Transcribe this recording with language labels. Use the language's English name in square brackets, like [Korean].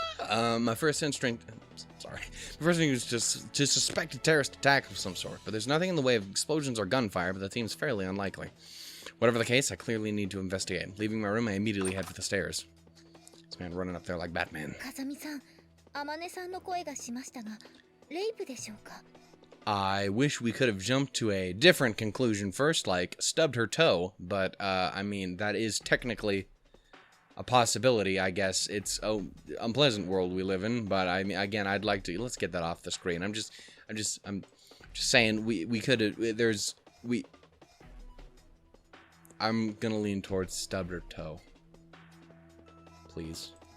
[English] My first instinct... Sorry. My first instinct was to suspect a terrorist attack of some sort, but there's nothing in the way of explosions or gunfire, but that seems fairly unlikely. Whatever the case, I clearly need to investigate. Leaving my room, I immediately head for the stairs. This man running up there like Batman. [Japanese] Kazami-san, Amane-sanの声がしましたが、レイプでしょうか? [English] I wish we could have jumped to a different conclusion first, like stubbed her toe, but, I mean, that is technically a possibility, I guess. It's an unpleasant world we live in, but, I mean, again, I'd like to, let's get that off the screen. I'm just saying, we could have, I'm gonna lean towards stubbed her toe. Please.